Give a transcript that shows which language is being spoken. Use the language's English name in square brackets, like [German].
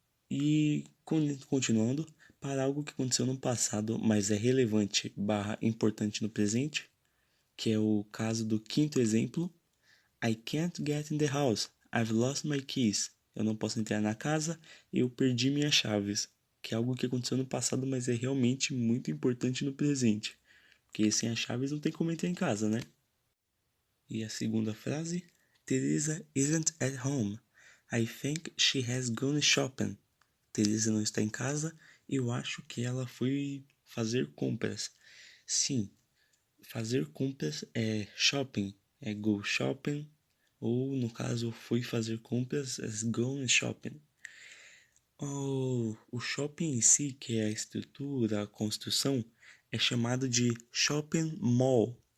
[Portuguese] E continuando, para algo que aconteceu no passado, mas é relevante / importante no presente, que é o caso do quinto exemplo. [English] I can't get in the house. I've lost my keys. [Portuguese] Eu não posso entrar na casa, eu perdi minhas chaves. Que é algo que aconteceu no passado, mas é realmente muito importante no presente. Porque sem as chaves não tem como entrar em casa, né? E a segunda frase, [English] Teresa isn't at home. I think she has gone shopping. [Portuguese] Teresa não está em casa, eu acho que ela foi fazer compras. Sim, fazer compras é shopping, é go shopping, ou no caso foi fazer compras, é go shopping. O shopping em si, que é a estrutura, a construção, é chamado de shopping mall.